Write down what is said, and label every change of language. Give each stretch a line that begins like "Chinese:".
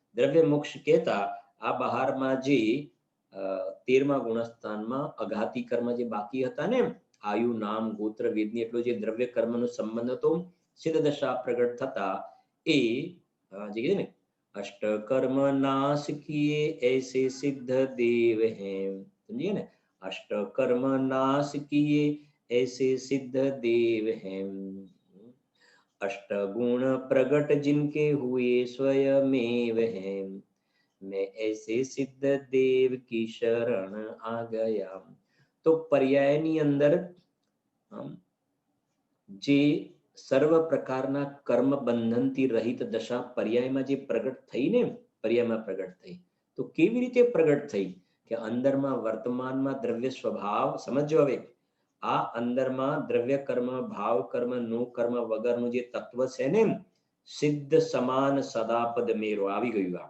Gujarati: દ્રવ્ય મોક્ષ કહેતા આ બહારમાં જે 13મા ગુણસ્થાનમાં અઘાતી કર્મ જે બાકી હતા ને, આયુ, નામ, ગોત્ર, વેદની એટલો જે દ્રવ્ય કર્મનો સંબંધ હતો, સિદ્ધ દશા પ્રગટ થતા એ જે કીધું ને,
Hindi: अष्ट कर्म नाश किए ऐसे सिद्ध देव हैं. समझिए ना? अष्ट कर्म नाश किए ऐसे सिद्ध देव हैं. अष्ट गुण प्रगट जिनके हुए स्वयमेव हैं. मैं ऐसे सिद्ध देव की शरण आ गया.
Gujarati: तो पर्यायની અંદર જે સર્વ પ્રકારના કર્મ બંધનથી રહિત દશા પર્યાયમાં જે પ્રગટ થઈ ને, પર્યાયમાં પ્રગટ થઈ, તો કેવી રીતે પ્રગટ થઈ? કે અંદરમાં વર્તમાનમાં દ્રવ્ય સ્વભાવ, સમજો હવે, આ અંદરમાં દ્રવ્ય કર્મ, ભાવ કર્મ, નો કર્મ વગરનું જે તત્વ છે ને,
Hindi: સિદ્ધ સમાન સદાપદ મેરો
Gujarati: આવી ગયું.